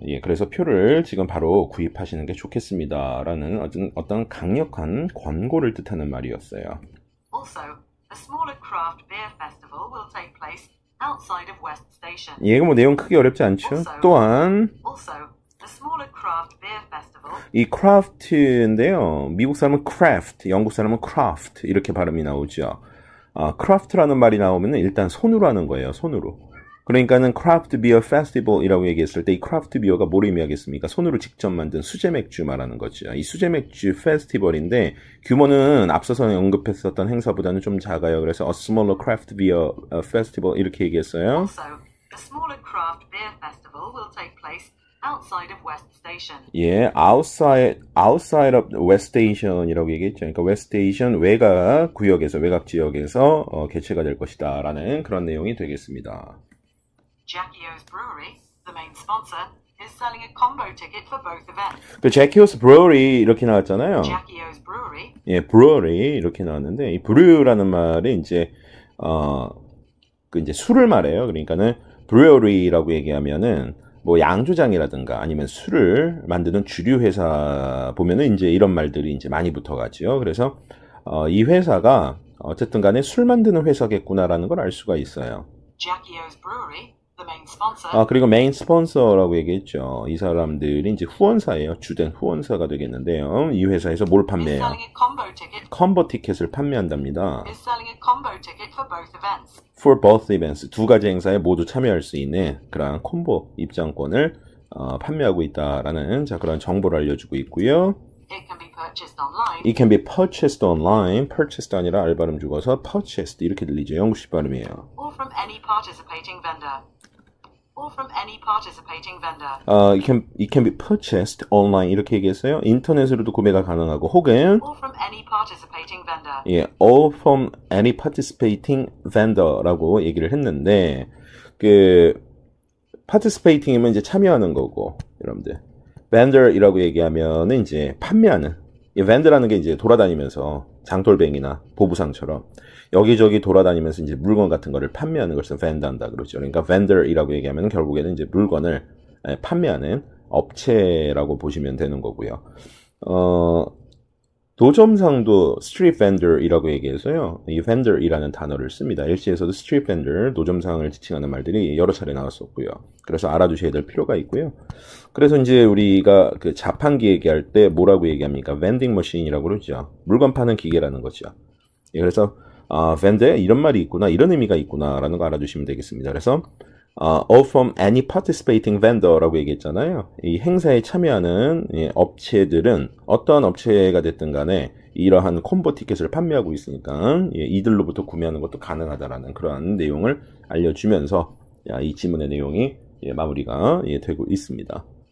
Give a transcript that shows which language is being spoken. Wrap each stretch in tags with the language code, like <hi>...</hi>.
<ko>예, 그래서 표를 지금 바로 구입하시는 게 좋겠습니다라는 어떤 강력한 권고를 뜻하는 말이었어요.</ko> <en>Also, a smaller craft beer festival will take place outside of West Station.</en> <ko>예, 이거 뭐 내용 크게 어렵지 않죠? 또한</ko> <en>Also, a smaller craft beer festival.</en> <ko>이 craft인데요. 미국 사람은 craft, 영국 사람은 craft 이렇게 발음이 나오죠. craft라는 말이 나오면 일단 손으로 하는 거예요. 손으로. 그러니까는</ko> <en>craft beer festival</en> <ko>이라고 얘기했을 때 이 craft beer가 뭘 의미하겠습니까? 손으로 직접 만든 수제 맥주 말하는 거죠. 이 수제 맥주 페스티벌인데 규모는 앞서서 언급했었던 행사보다는 좀 작아요. 그래서</ko> <en>a smaller craft beer festival</en> <ko>이렇게 얘기했어요.</ko> <en>Also, a smaller craft beer festival will take place outside of West Station. 예, outside of West Station이라고</en> <ko>얘기했죠. 그러니까 West Station 외곽 구역에서 외곽 지역에서 개최가 될 것이다라는 그런 내용이 되겠습니다.</ko> <en>Jackie O's Brewery, the main sponsor, is selling a combo ticket for both events.</en> <ko>그 Jackie Brewery 이렇게 나왔잖아요.</ko> <en>Jackie O's Brewery.</en> <ko>예, brewery 이렇게 나왔는데 이 brew라는 말이 이제 그 이제 술을 말해요. 그러니까는 brewery라고 얘기하면은 뭐 양조장이라든가 아니면 술을 만드는 주류 회사 보면은 이제 이런 말들이 이제 많이 붙어가지요. 그래서 이 회사가 어쨌든 간에 술 만드는 회사겠구나라는 걸 알 수가 있어요.</ko> <en>Jackie O's Brewery, the main sponsor.</en> <ko>그리고 메인 스폰서라고 얘기했죠. 이 사람들이 이제 후원사예요. 주된 후원사가 되겠는데요. 이 회사에서 뭘</ko> <en>is</en> <ko>판매해요?</ko> <en>selling a combo ticket.</en> <ko>컴보 티켓을 판매한답니다.</ko> <en>Is selling a combo ticket for both events. For both events,</en> <ko>두 가지 행사에 모두 참여할 수 있는 그런 콤보 입장권을 판매하고 있다라는 그런 정보를 알려주고 있고요.</ko> <en>It can be purchased online. It can be purchased online.</en> <ko>purchased 아니라 알발음 죽어서 purchased 이렇게 들리죠. 영국식 발음이에요.</ko> <en>Or from any participating vendor. Or from any participating vendor. It can be purchased online</en> <ko>이렇게 얘기했어요. 인터넷으로도 구매가 가능하고 혹은</ko> <en>Or from any participating vendor.</en> <ko>예,</ko> <en>all from any participating vendor</en> <ko>라고 얘기를 했는데 그 participating이면 이제 참여하는 거고 여러분들 vendor이라고 얘기하면은 이제 판매하는 이 vendor라는 게 이제 돌아다니면서 장돌뱅이나 보부상처럼 여기저기 돌아다니면서 이제 물건 같은 거를 판매하는 것을 vendor한다 그러죠. 그러니까 vendor이라고 얘기하면 결국에는 이제 물건을 판매하는 업체라고 보시면 되는 거고요. 노점상도 street vendor이라고 얘기해서요. 이 vendor이라는 단어를 씁니다. LC에서도 street vendor, 노점상을 지칭하는 말들이 여러 차례 나왔었고요. 그래서 알아두셔야 될 필요가 있고요. 그래서 이제 우리가 그 자판기 얘기할 때 뭐라고 얘기합니까? vending machine이라고 그러죠. 물건 파는 기계라는 거죠. 예, 그래서 vendor 이런 말이 있구나, 이런 의미가 있구나라는 거 알아두시면 되겠습니다. 그래서</ko> <en>all from any participating vendor라고</en> <ko>얘기했잖아요. 이 행사에 참여하는 업체들은 어떠한 업체가 됐든 간에 이러한 콤보 티켓을 판매하고 있으니까 이들로부터 구매하는 것도 가능하다라는 그러한 내용을 알려주면서 이 지문의 내용이 마무리가 되고 있습니다.</ko>